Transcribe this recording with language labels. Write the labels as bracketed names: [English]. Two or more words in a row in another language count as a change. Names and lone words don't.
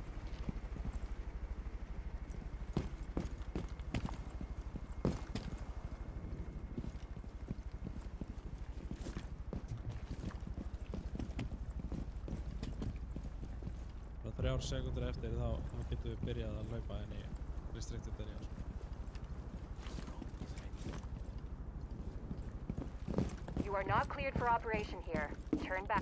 [Icelandic] Bara 3 sekúndur eftir þá getum við byrjað að hlaupa inn í [English] restricted area. You are not cleared for operation here. Turn back.